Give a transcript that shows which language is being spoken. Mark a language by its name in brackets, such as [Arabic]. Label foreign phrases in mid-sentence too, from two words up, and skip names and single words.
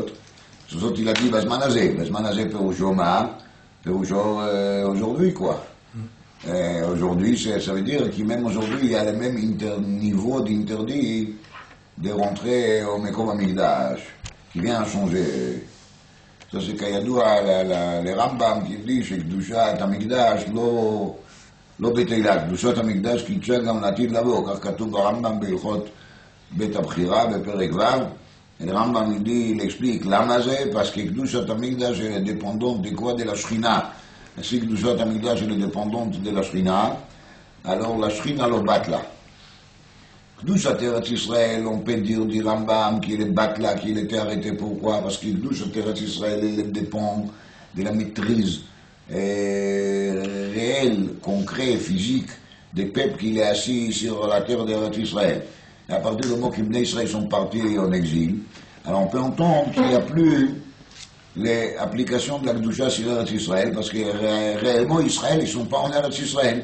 [French] Tosfot, il a dit [Hebrew] בזמן הזה. בזמן הזה, פירושו [French] aujourd'hui, quoi. Aujourd'hui, ça veut dire que même aujourd'hui, il y a le même niveau d'interdit de rentrer au [Hebrew] מקום המקדש, [French] qui vient à changer. Ça, c'est [Hebrew] Kayadoua, [French] le Rambam qui dit que [Hebrew] קדושת המקדש, לא בתהילה, קדושת המקדש קידשה גם לעתיד לבוא, כך כתוב ברמב"ם בהלכות בית הבחירה בפרק ו'. הרמב"ם [French] il explique [Hebrew] למה זה, [French] parce que [Hebrew] קדושת המקדש [French] est dépendante de quoi? De la Shrina. Si [Hebrew] קדושת המקדש [French] est dépendante de la Shrina, alors la Shrina [Hebrew] לא בטלה. קדושת ארץ ישראל, [French] on peut dire du Rambam qu'il est batla, qu'il était arrêté. Pourquoi? Parce que [Hebrew] קדושת ארץ ישראל, [French] elle dépend de la maîtrise réel, concret, physique, des peuples qui est assis sur la terre d'Israël. Et à partir du moment que les Israël sont partis en exil, alors on peut entendre qu'il n'y a plus l'application de la Kedusha sur Eretz Israël, parce que réellement Israël, ils ne sont pas en Eretz Israël.